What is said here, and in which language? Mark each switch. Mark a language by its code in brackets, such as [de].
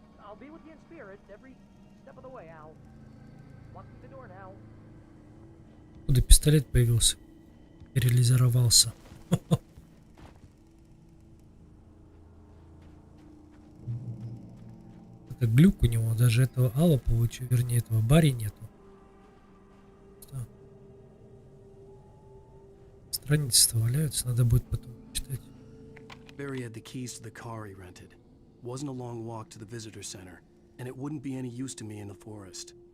[en] I'll be with you in spirit every step of the way, Al. Walk through the door now. [ru] Откуда пистолет появился? Реализовался. Это глюк у него, даже этого Алла получил, вернее этого Барри нету. Страницы валяются, надо будет потом читать. [en] Barry had the keys to the car he rented. Wasn't a long walk to the visitor center, and it wouldn't be any use to me in the forest.